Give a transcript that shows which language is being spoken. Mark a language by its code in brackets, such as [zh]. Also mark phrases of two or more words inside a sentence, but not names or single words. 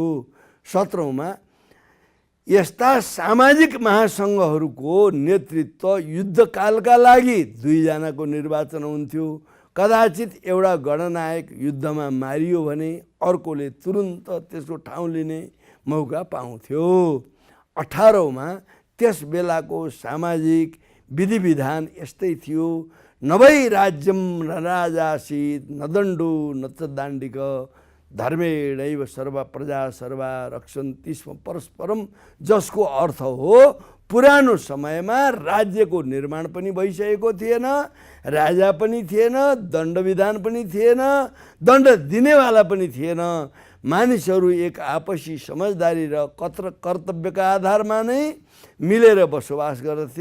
[ne] 17औँमा यस्ता सामाजिक महासङ्घहरूको नेतृत्व युद्धकालका लागि 2 जनाको निर्वाचन हुन्थ्यो। कदाचित एउटा गणनायक युद्धमा मारियो भने अर्कोले तुरुन्त त्यसको ठाउँ लिने मौका पाउँथ्यो। 18औँमा त्यस बेलाको सामाजिक विधिविधान यस्तै थियो। [sa] नभई राज्यम न राजासीत न दण्डो न च दाण्डिक धर्मेणैव सर्वा प्रजा सर्वा रक्षन्ति स्म परस्परम, [ne] जसको अर्थ हो पुरानो समयमा राज्यको निर्माण पनि भइसकेको थिएन, राजा पनि थिएन, दण्डविधान पनि थिएन, दण्ड दिनेवाला पनि थिएन। मानिसहरू एक आपसी समझदारी र कर्तव्यका आधारमा नै मिलेर बसोबास गर्दथे।